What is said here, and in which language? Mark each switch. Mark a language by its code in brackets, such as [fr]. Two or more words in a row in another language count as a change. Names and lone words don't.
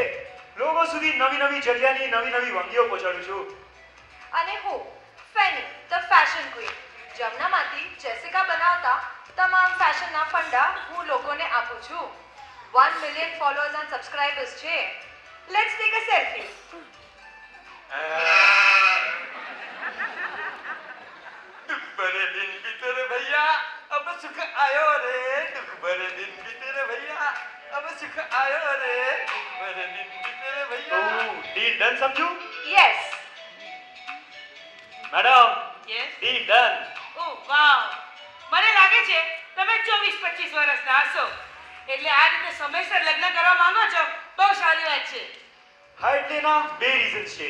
[gu] લોકો સુધી નવી નવી જગ્યાની નવી નવી વાનગીઓ પહોંચાડું છું. અને હું ફેની ધ ફેશન ક્વીન, જમનામાંથી જેસિકા બનાવતા તમામ ફેશનના ફંડા હું લોકોને આપું છું. 1 મિલિયન [en] followers and subscribers [gu] છે. [en] let's take a selfie. [hi] दुख भरे दिन बीते भैया अब सुख आयो रे. दुख भरे दिन बीते भैया अब सुख आयो रे. दुख भरे दिन बीते भैया. [en] deal done [gu] સમજુ? યસ. મેડમ, યસ. [en] deal done. [gu] ઓ વાવ, મને લાગે છે તમે 24-25 વર્ષના હશો, એટલે આ રીતે સમયસર લગ્ન કરવા માંગો છો, બહુ સારી વાત છે. હા, એટલે એના બે રીઝન્સ છે.